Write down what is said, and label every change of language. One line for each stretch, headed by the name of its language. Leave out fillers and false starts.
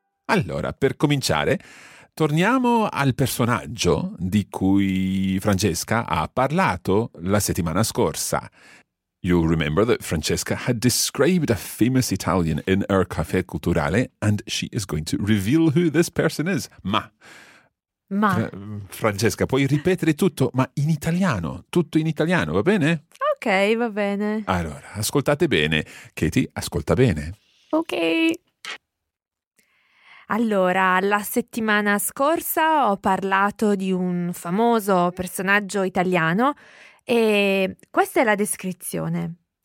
Italian: Allora, per cominciare, torniamo al personaggio di cui Francesca ha parlato la settimana scorsa.
English: You'll remember that Francesca had described a famous Italian in our Caffè Culturale, and she is going to reveal who this person is.
Italian: Ma Francesca, puoi ripetere tutto, ma in italiano, tutto in italiano, va bene? Ok, va bene. Allora, ascoltate bene. Katie, ascolta bene. Ok. Allora, la settimana scorsa ho parlato di un famoso personaggio italiano e questa è la descrizione.